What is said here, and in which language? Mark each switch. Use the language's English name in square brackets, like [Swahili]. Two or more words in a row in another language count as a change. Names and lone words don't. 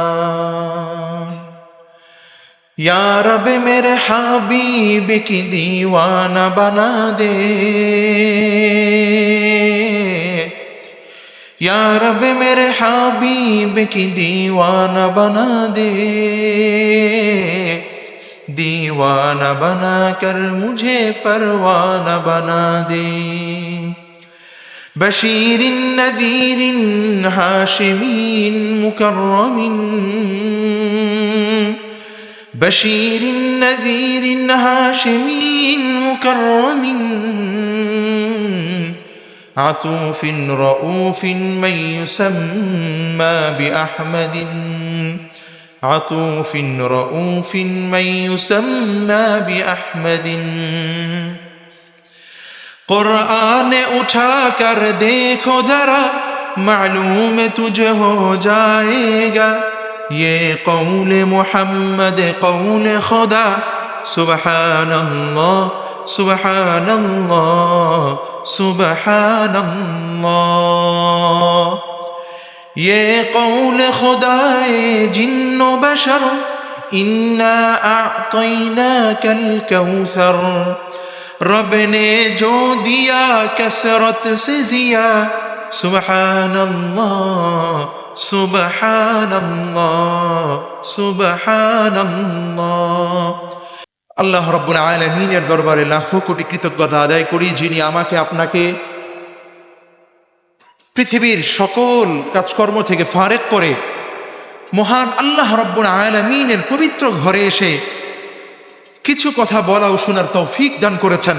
[Urdu] یا رب میرے حبیب کی دیوانہ بنا دے، یا رب میرے حبیب کی دیوانہ بنا دے، دیوانہ بنا کر مجھے پروانہ بنا دے. [Arabic] بشيرٍ نذيرٍ هاشميٍّ مكرّمٍ، بشير نذير هاشمي مكرّم، عطوفٍ رؤوفٍ من يسمّى بأحمدٍ، عطوفٍ رؤوفٍ من يسمّى بأحمدٍ. [Urdu] قرآن اٹھا کر دیکھو ذرا، معلوم تجھے ہو جائے گا، یہ قول محمد قول خدا, [Arabic] سبحان الله سبحان الله سبحان الله. [Urdu] یہ قول خدائے جنو بشر, [Arabic] إنا أعطيناك الكوثر, [Urdu] رب نے جو دیا کثرت سے جیا, [Arabic] سبحان الله سبحان الله سبحان الله. [Bangla] আল্লাহ রাব্বুল আলামিনের দরবারে লাখো কোটি কৃতজ্ঞতা আদায় করি, যিনি আমাকে আপনাকে পৃথিবীর সকল কাজকর্ম থেকে ফারেক করে মহান আল্লাহ রাব্বুল আলামিনের পবিত্র ঘরে এসে কিছু কথা বলা ও শোনার তৌফিক দান করেছেন।